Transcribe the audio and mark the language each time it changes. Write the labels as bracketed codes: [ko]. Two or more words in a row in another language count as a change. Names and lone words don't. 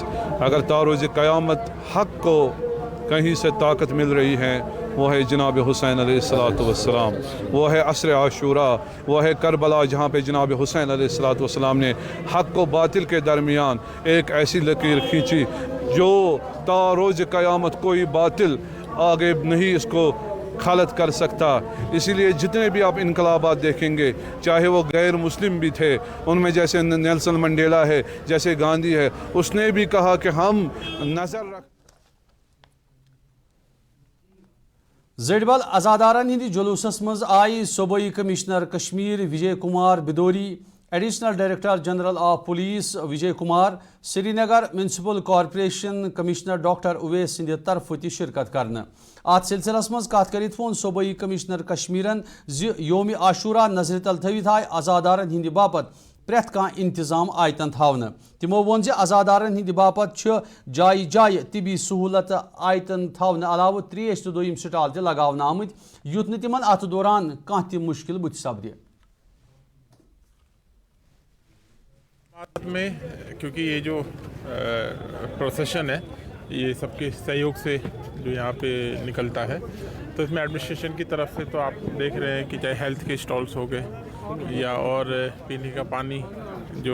[ur] اگر تاروز قیامت حق کو کہیں سے طاقت مل رہی ہے وہ ہے جناب حسین علیہ الصلاۃ والسلام، وہ ہے اثر عاشورا، وہ ہے کربلا جہاں پے جناب حسین علیہ الصلاۃ والسلام نے حق کو باطل کے درمیان ایک ایسی لکیر کھینچی جو تا روز قیامت کوئی باطل آگے نہیں اسکو خالت کر سکتا. اسی لیے جتنے بھی آپ انقلابات دیکھیں گے، چاہے وہ غیر مسلم بھی تھے، ان میں جیسے نیلسن منڈیلا ہے، جیسے گاندھی ہے، اس نے بھی کہا کہ ہم نظر رکھ [ks] زڑبل ازادارن ہند جلوسس مز آئی صوبائی کمشنر کشمیر وجے کمار بدوری، [en] Additional Director General of Police [ks] وجے کمار، سری نگر [en] Municipal Corporation Commissioner [ks] ڈاکٹر اویس سند طرف تہ شرکت کرنا۔ ات سلسلس مز کت کرت وون صوبائی کمشنر کشمیرن یوم عاشورہ نظر تل تھوت آئی ازادارن ہند باپت پریت کان انتظام آیتن تھاونہ۔ تمو وون ازادارن ہند باپت جائے جائے طبی سہولت آیتن تھاونہ علاوہ تریش تو دویم سٹال تہ لگاونہ آمت یوت نہ تمن ات دوران کانٛہہ تہ مشکل بُتھِ سپدِ۔ [ur] میں کیونکہ یہ جو پروسیشن ہے یہ سب کے سہیوگ سے جو یہاں پہ نکلتا ہے، تو اس میں ایڈمنسٹریشن کی طرف سے تو آپ دیکھ رہے ہیں کہ چاہے ہیلتھ کے اسٹالس ہو گئے یا اور پینے کا پانی جو